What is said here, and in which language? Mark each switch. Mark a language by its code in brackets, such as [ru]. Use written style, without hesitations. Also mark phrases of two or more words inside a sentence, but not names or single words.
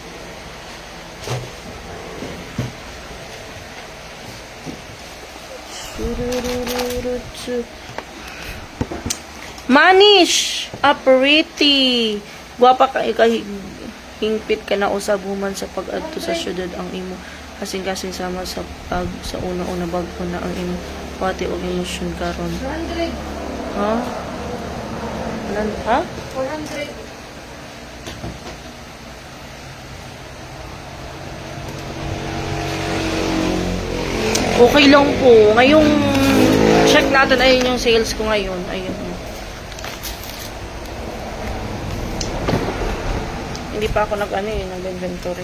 [ceb] Manish! Pretty! Guwapa ka hingpit ka na usab human sa pag-adto sa syudad ang imo kasing-kasing sama sa sa una-una bago na ang imo pati og emosyon karon. 400. Ha? Ha? 400. [tl] Okay lang po. Ngayong check natin, ayun yung sales ko ngayon. Ayun. Hindi pa ako nag-inventory.